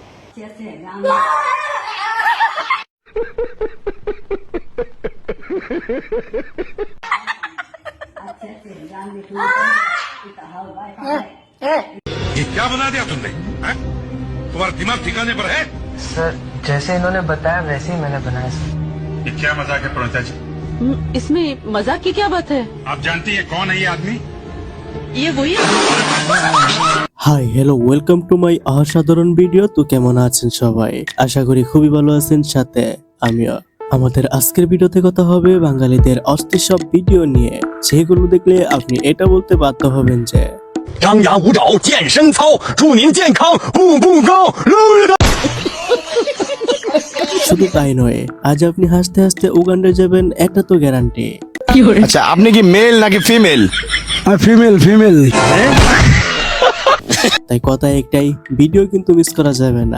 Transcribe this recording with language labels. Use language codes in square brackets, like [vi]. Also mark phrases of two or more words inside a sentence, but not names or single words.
[hi] ये क्या बना दिया तुमने? तुम्हारा दिमाग ठिकाने पर है? सर जैसे इन्होंने बताया वैसे ही मैंने बनाया सर। ये क्या मजाक है प्रणता जी? इसमें मजाक की क्या बात है? आप जानती है कौन है ये आदमी? ये वही [en] hi hello welcome to my অসাধারণ video। [bn] তো কেমন আছেন সবাই? আশা করি খুবই ভালো আছেন, সাথে আমিও। আমাদের আজকের ভিডিওতে কথা হবে বাঙালিদের অস্থির সব ভিডিও নিয়ে, যেগুলো দেখলে আপনি এটা বলতে বাধ্য হবেন যে [zh] 张牙舞爪健身操，祝您健康步步高。 [bn] শুধু তাই নয়, আজ আপনি হাসতে হাসতে উগান্ডা যাবেন, একটা তো গ্যারান্টি। আচ্ছা আপনি কি মেল নাকি ফিমেল? [en] female female. [bn] তাই কথা একটাই, ভিডিও কিন্তু মিস করা যাবে না।